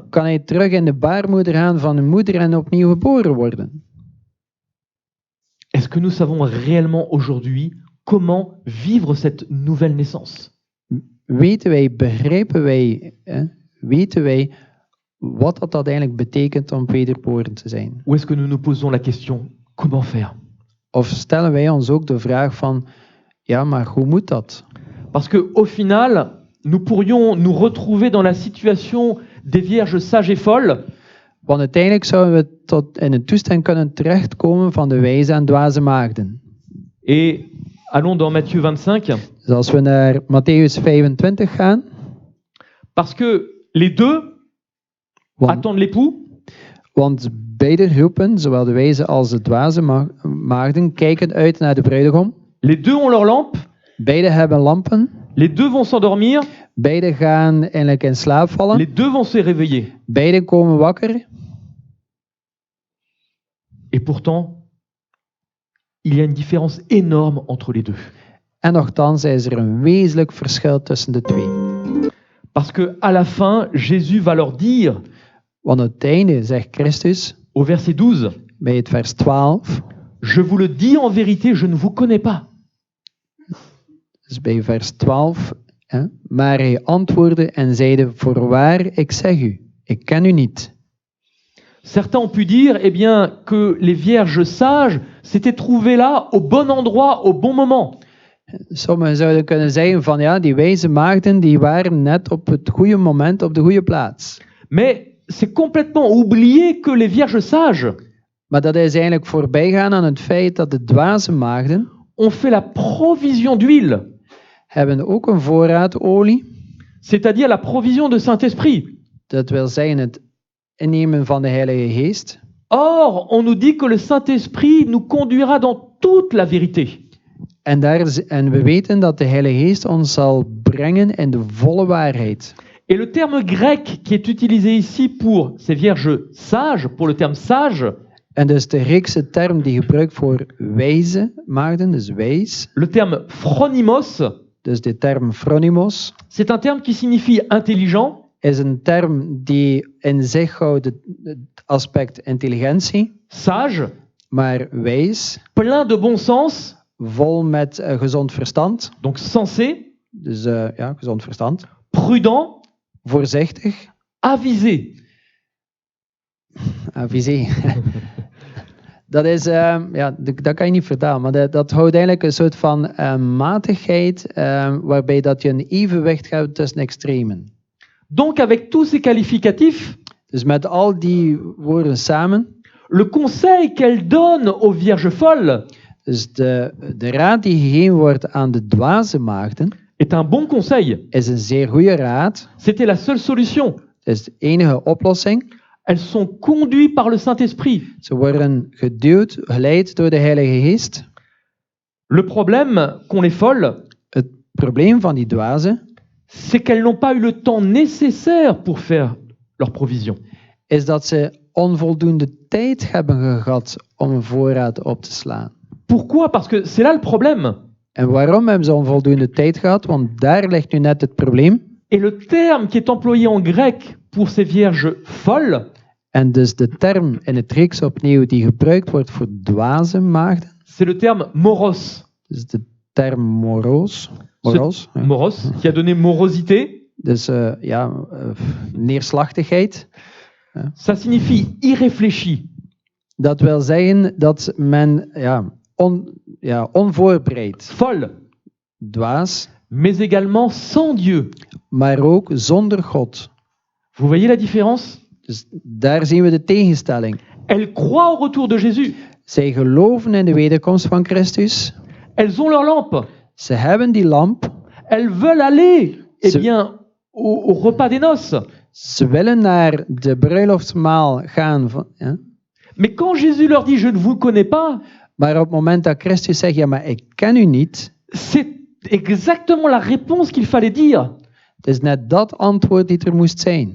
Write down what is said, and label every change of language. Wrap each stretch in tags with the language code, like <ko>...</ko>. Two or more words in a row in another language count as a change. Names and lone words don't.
<nl>Kan hij terug in de baarmoeder gaan van een moeder en opnieuw geboren worden?</nl> <fr>Est-ce que nous savons réellement aujourd'hui comment vivre cette nouvelle naissance?</fr> <nl>Weten wij, begrijpen wij, weten wij wat dat eigenlijk betekent om wederboren te zijn?</nl> <fr>Ou est-ce que nous nous posons la question, comment faire?</fr> <nl>Of stellen wij ons ook de vraag van, ja, maar hoe moet dat?</nl> <fr>Parce que au final, nous pourrions nous retrouver dans la situation des vierges sages et folles,</fr> <nl>Want uiteindelijk zouden we tot in een toestand kunnen terechtkomen van de wijze en dwaze maagden.</nl> <fr>et allons dans Matthieu 25,</fr> <nl>Dus als we naar Matthäus 25 gaan,</nl> <fr>parce que les deux</fr> <nl>want,</nl> <fr>attendent l'époux,</fr> <nl>want beide groepen, zowel de wijze als de dwaze maagden, kijken uit naar de bruidegom.</nl> <fr>les deux ont leur lampe,</fr> <nl>Beide hebben lampen.</nl> <fr>les deux vont s'endormir,</fr> <nl>Beide gaan eigenlijk in slaap vallen.</nl> <fr>les deux vont se réveiller.</fr> <nl>Beide komen wakker.</nl> <fr>Et pourtant, il y a une différence énorme entre les deux.</fr> <nl>En nochtans is er een wezenlijk verschil tussen de twee.</nl> <fr>Parce que à la fin, Jésus va leur dire,</fr> <nl>Want op het einde zegt Christus,</nl> <fr>au verset 12,</fr> <nl>bij het vers 12,</nl> <fr>je vous le dis en vérité, je ne vous connais pas.</fr> <nl>dus bij vers 12, maar hij antwoordde en zeide, voorwaar, ik zeg u, ik ken u niet.</nl> <fr>Certains ont pu dire, eh bien, que les vierges sages s'étaient trouvées là, au bon endroit, au bon moment.</fr> <nl>Sommigen zouden kunnen zeggen van ja, die wijze maagden die waren net op het goede moment op de goede plaats.</nl> <fr>Mais c'est complètement oublié que les vierges sages</fr> <nl>Maar dat is eigenlijk voorbijgaan aan het feit dat de dwaze maagden</nl> <fr>ont fait la provision d'huile,</fr> <nl>hebben ook een voorraad olie.</nl> <fr>c'est-à-dire la provision de Saint-Esprit.</fr> <nl>Dat wil zeggen het innemen van de Heilige Geest.</nl> <fr>Or, on nous dit que le Saint-Esprit nous conduira dans toute la vérité.</fr> <nl>En we weten dat de Heilige Geest ons zal brengen in de volle waarheid.</nl> <fr>Et le terme grec qui est utilisé ici pour ces vierges sages, pour le terme sage,</fr> <nl>En dus de Griekse term die gebruikt voor wijze maagden, dus wijs,</nl> <fr>le terme phronimos,</fr> <nl>dus de term phronimos,</nl> <fr>c'est un terme qui signifie intelligent,</fr> <nl>is een term die in zich houdt het aspect intelligentie,</nl> <fr>sage,</fr> <nl>maar wijs,</nl> <fr>plein de bon sens,</fr> <nl>vol met gezond verstand,</nl> <fr>donc sensé,</fr> <nl>dus ja, gezond verstand,</nl> <fr>prudent,</fr> <nl>voorzichtig,</nl> <fr>avisé.</fr> <nl>avisé. Dat is, ja, dat kan je niet vertalen, maar dat houdt eigenlijk een soort van matigheid, waarbij dat je een evenwicht hebt tussen extremen.</nl> <fr>Donc avec tous ces qualificatifs,</fr> <nl>Dus met al die woorden samen,</nl> <fr>le conseil qu'elle donne aux vierges folles</fr> <nl>dus de raad die gegeven wordt aan de dwaze maagden,</nl> <fr>est un bon conseil.</fr> <nl>is een zeer goede raad.</nl> <fr>C'était la seule solution.</fr> <nl>Het is de enige oplossing.</nl> <fr>Elles sont conduites par le Saint-Esprit.</fr> <nl>Ze worden geduwd, geleid door de Heilige Geest.</nl> <fr>Le problème qu'ont les folles,</fr> <nl>Het probleem van die dwazen</nl> <fr>c'est qu'elles n'ont pas eu le temps nécessaire pour faire leur provision.</fr> <nl>is dat ze onvoldoende tijd hebben gehad om een voorraad op te slaan.</nl> <fr>Pourquoi? Parce que c'est là le problème.</fr> <nl>En waarom hebben ze onvoldoende tijd gehad? Want daar ligt nu net het probleem.</nl> <fr>Et le terme qui est employé en grec pour ces vierges folles,</fr> <nl>En dus de term in het Grieks opnieuw die gebruikt wordt voor dwaze maagden,</nl> <fr>c'est le terme moros.</fr> <nl>dus de term moros, ja.</nl> <fr>Moros, qui a donné morosité.</fr> <nl>Dus ja, neerslachtigheid.</nl> <fr>Ça signifie irréfléchi.</fr> <nl>Dat wil zeggen dat men onvoorbereid,</nl> <fr>Folle,</fr> <nl>dwaas,</nl> <fr>mais également sans Dieu.</fr> <nl>maar ook zonder God.</nl> <fr>Vous voyez la différence?</fr> <nl>Dus daar zien we de tegenstelling.</nl> <fr>Elles croient au retour de Jésus.</fr> <nl>Zij geloven in de wederkomst van Christus.</nl> <fr>Elles ont leur lampe.</fr> <nl>Ze hebben die lamp.</nl> <fr>Elles veulent aller, eh bien, au repas des noces.</fr> <nl>Ze willen naar de bruiloftsmaal gaan.</nl> <fr>Mais quand Jésus leur dit « je ne vous connais pas »,</fr> <nl>Maar op het moment dat Christus zegt, ja, maar ik ken u niet.</nl> <fr>c'est exactement la réponse qu'il fallait dire.</fr> <nl>Het is net dat antwoord die er moest zijn.</nl>